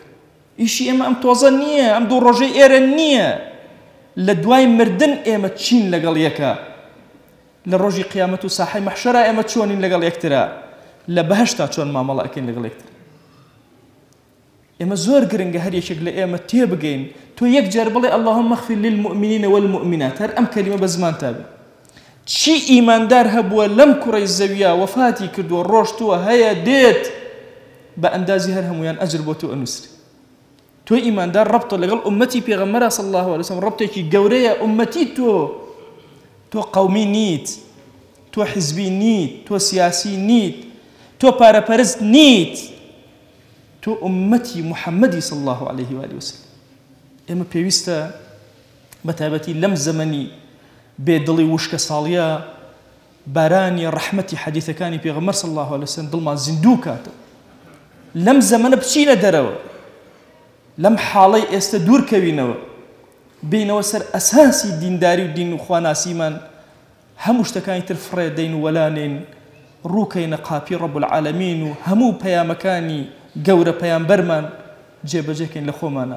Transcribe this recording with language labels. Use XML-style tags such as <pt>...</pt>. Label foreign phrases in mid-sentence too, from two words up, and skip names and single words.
<ckb>ئیشی ئێمە ئەم تۆزە نییە، ئەم دوو ڕۆژەی ئێرە نییە، لە دوای مردن ئێمە چین لەگەڵ یەکە. لە ڕۆژی قیامەت و ساحەی مەحشەرە ئێمە چۆنین لەگەڵ یەکترا، لە بەهەشتا چۆن مامەڵە ئەکەین لەگەڵ یەکتر. ئێمە زۆر گرنگە هەر یەکێک لە ئێمە تێبگەین تۆ یەک جار بڵێ</ckb> <ar>اللهم اغفر للمؤمنین والمؤمنات،</ar> <ckb>هەر ئەم کەلیمە بە زمان تابێ. چی ئیماندار هەبووە لەم کوڕەی زەویە وەفاتی کردووە ڕۆشتووە هەیە دێت بە ئەندازی هەر هەمویان ئەجر بۆ تۆ ئەنووسری. تۆ ئیماندار ڕەبتە لەگەڵ ئومەتی پێغەمبەرە</ckb> <ar>صلی الله عليه وسلم،</ar> <ckb>ڕەبتێکی گەورەیە. ئومەتی تۆ قەومی نیت، تۆ حیزبی نیت، تۆ سیاسی نیت، تۆ پارەپەرست نیت، تۆ ئومەتی محەممەدی</ckb> <ar>صلی الله عليه وآله وسلم.</ar> <ckb>ئێمە پێویستە بەتایبەتی لەم زەمەنی بێدڵی وشکە ساڵیە بارانی ڕەحمەتی حەدیثەکانی پێغەمبەر</ckb> <ar>صلی الله عليه وسلم</ar> <ckb>دڵمان زیندوو کاتە. لەم زەمەنە بچینە دەرەوە، لەم حاڵەی ئێستا دوورکەوینەوە، بینەوە سەر ئەساسی دینداری و دین و خواناسیمان، هەموو شتەکانی تر فڕێ دەین و وەلانێن، ڕووکەینە قاپی</ckb> <ar>ڕەب العالەمین</ar> <ckb>و هەموو پەیامەکانی گەورە پەیامبەرمان جێبەجێکەین لە خۆمانە.</ckb>